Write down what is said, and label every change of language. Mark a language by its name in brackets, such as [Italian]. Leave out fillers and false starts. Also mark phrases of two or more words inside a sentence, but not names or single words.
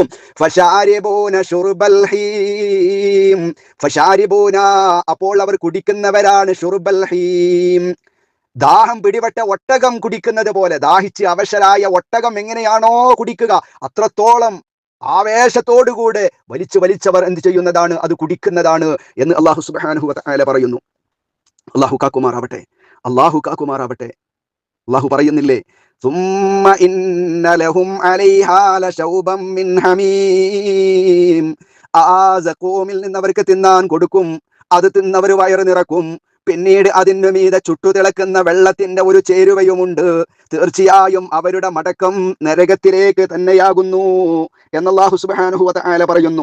[Arabic] فشاربون شرب الهيم, [Malayalam] ഫശാരിബൂന അപ്പോൾ അവർ കുടിക്കുന്നവരാണ് [Arabic] شرب الهيم, [Malayalam] ദാഹം പിടിപെട്ട ഒട്ടകം കുടിക്കുന്നത് പോലെ. ദാഹിച്ച് അവശരായ ഒട്ടകം എങ്ങനെയാണോ കുടിക്കുക, അത്രത്തോളം ആവേശത്തോടുകൂടെ വലിച്ചവർ എന്ത് ചെയ്യുന്നതാണ്? അത് കുടിക്കുന്നതാണ് എന്ന് അല്ലാഹു [Arabic] سبحانه و تعالى [Malayalam] പറയുന്നു. അല്ലാഹു കാക്കുമാറാവട്ടെ. അല്ലാഹു പറയുന്നില്ലേ, [Arabic] ثم إن لهم عليها لشوبا من حميم, [Malayalam] ആ സക്കൂമിൽ നിന്ന് അവർക്ക് തിന്നാൻ കൊടുക്കും. അത് തിന്നവർ വയറ് നിറക്കും. പിന്നീട് അതിനു മീതെ ചുട്ടു തിളക്കുന്ന വെള്ളത്തിന്റെ ഒരു ചേരുവയുമുണ്ട്. തീർച്ചയായും അവരുടെ മടക്കം നരകത്തിലേക്ക് തന്നെയാകുന്നു എന്ന് അല്ലാഹു [Arabic] سبحانه و تعالى [Malayalam] പറയുന്നു.